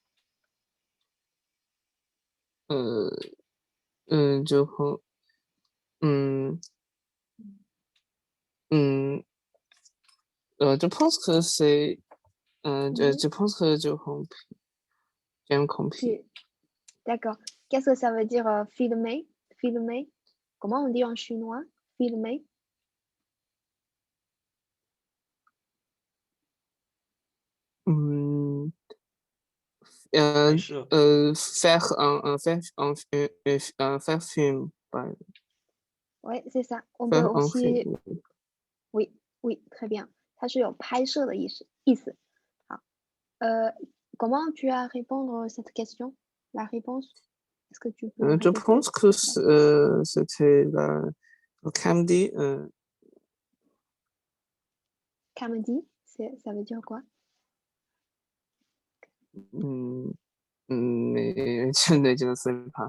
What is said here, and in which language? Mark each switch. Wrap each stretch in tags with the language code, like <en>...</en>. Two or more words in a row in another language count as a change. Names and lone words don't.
<fr>Euh, je, Hmm, hmm, je pense que c'est... je pense que j'ai compris. D'accord. Qu'est-ce que ça veut dire filmer? Filmer? Comment on dit en chinois? Filmer? Hmm,</fr> <zh>拍摄</zh> <fr>faire faire film, Oui, c'est ça. On peut faire un aussi... film. Oui, oui, très bien.</fr> <zh>它是有拍摄的意思。</zh> <fr>好，comment tu as répondre cette question? La réponse? Est-ce que tu peux Je répéter? pense que c'était le comedy. Comedy, ça veut dire quoi? Mais je ne sais pas.</fr>